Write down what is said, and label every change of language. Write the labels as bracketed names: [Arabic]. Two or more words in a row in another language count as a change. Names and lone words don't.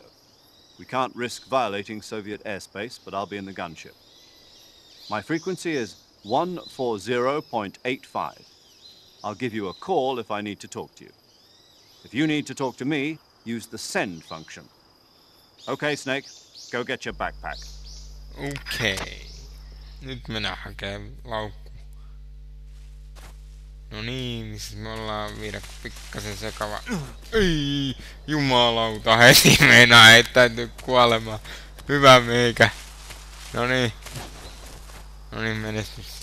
[English] We can't risk violating Soviet airspace, but I'll be in the gunship. My frequency is 140.85. I'll give you a call if I need to talk to you. If you need to talk to me, use the send function. Okay, Snake, go get your backpack. [Finnish] Okei. Nyt mennään hakemaan laukku. No niin, missä me ollaan vielä pikkasen sekava. Ei, jumalauta, heti meinaa heittäytyy kuolemaan. Hyvä meikä. Noniin. Noniin, menestys.